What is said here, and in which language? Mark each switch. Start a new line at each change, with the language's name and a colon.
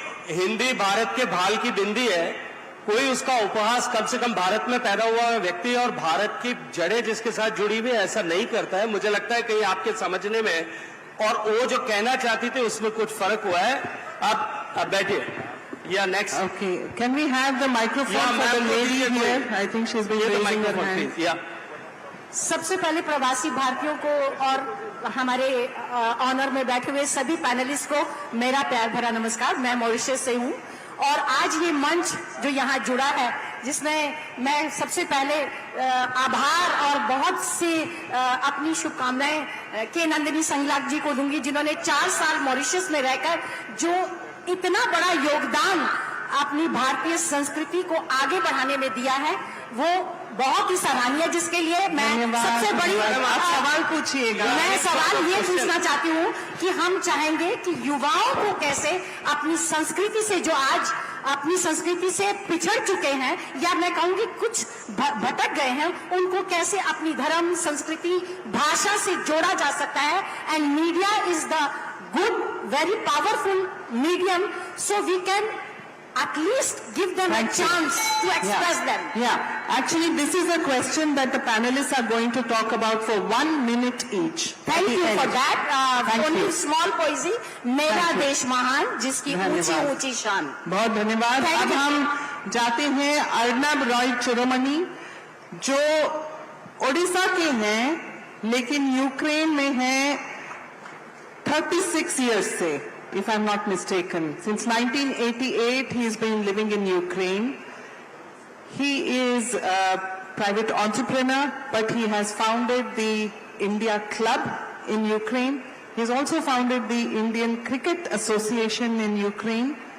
Hindi: हिंदी भारत के भाल की बिंदी है. कोई उसका उपहास कम से कम भारत में पैदा हुआ व्यक्ति और भारत की जड़ें जिसके साथ जुड़ी हुई ऐसा नहीं करता है. मुझे लगता है कहीं आपके समझने में और वो जो कहना चाहती थी उसमें कुछ फर्क हुआ है. अब बैठिए.
English: Yeah, next. Okay. Can we have the microphone for the lady here? I think she's been raising her hand. Yeah.
Hindi: सबसे पहले प्रवासी भारतीयों को और हमारे ऑनर में बैठे हुए सभी पैनलिस्ट को मेरा प्यार भरा नमस्कार. मैं मॉरिशस से हूँ और आज ये मंच जो यहाँ जुड़ा है, जिसमें मैं सबसे पहले आभार और बहुत सी अपनी शुभकामनाएं के नंदिनी संगलाक जी को दूंगी, जिन्होंने 4 साल मॉरिशस में रहकर जो इतना बड़ा योगदान अपनी भारतीय संस्कृति को आगे बढ़ाने में दिया है, वो बहुत ही सराहनीय, जिसके लिए मैं सबसे बड़ी सवाल पूछिएगा. मैं सवाल ये पूछना चाहती हूँ कि हम चाहेंगे कि युवाओं को कैसे अपनी संस्कृति से, जो आज अपनी संस्कृति से पिछड़ चुके हैं या मैं कहूँगी कुछ भटक गए हैं, उनको कैसे अपनी धर्म, संस्कृति, भाषा से जोड़ा जा सकता है.
English: And media is the good, very powerful medium, so we can at least give them a chance to express them. Yeah, actually this is a question that the panelists are going to talk about for 1 minute each. Thank you for that. Thank only you. small poesie.
Hindi: मेरा देश महान जिसकी ऊंची ऊंची शान. बहुत धन्यवाद. अब हम जाते हैं अर्नब रॉय चुरोमनी, जो ओडिशा के हैं लेकिन यूक्रेन में हैं 36 years से,
English: if I'm not mistaken. Since 1988 he's been living in Ukraine. He is a private entrepreneur, but he has founded the India Club in Ukraine. He's also founded the Indian Cricket Association in Ukraine.